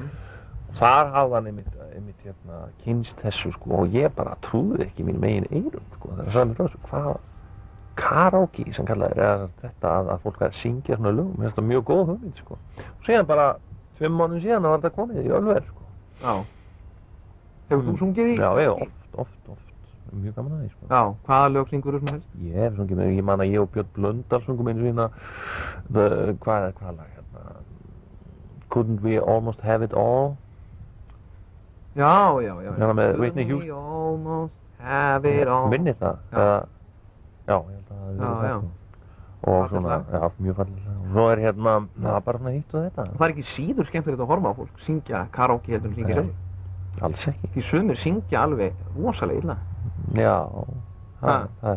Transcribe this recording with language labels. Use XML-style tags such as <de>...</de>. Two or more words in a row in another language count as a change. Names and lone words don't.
<is>Þar hafði hann einmitt kynst þessu, sko, og ég bara trúði ekki mínum eigin eyrum, sko, þegar sagði mér þessu, hvað karaoke sem kallaði eða þetta að fólk væri að syngja svona lögum, þetta er mjög góð hugmynd, sko. Og síðan bara 5 mánuðum síðan var þetta komið í Ölver, sko. Já. Hefur þú sungið í? Já, ég oft. Mjög gaman að því, sko. Já, hvaða lög syngur þú sem helst? Ég hef sungið með, ég man að ég og Björn Blöndal sungum einu sína, hvað lag hérna?</is> <en>Couldn't we almost have it all?</en> <is>Já. Hérna með Whitney Houston.</is> <en>Couldn't we almost have it all?</en> <is>Minnir það? Já, ég held að það hefði verið það. Og svona, já, mjög fallega. Og svo hérna, það bara svona hitt og þetta. Það er ekki síður skemmtilegt að horfa á fólk syngja karaoke heldur en syngja sjálf. Alls ekki. Því sumir syngja alveg rosalega illa. Já, það er.</is>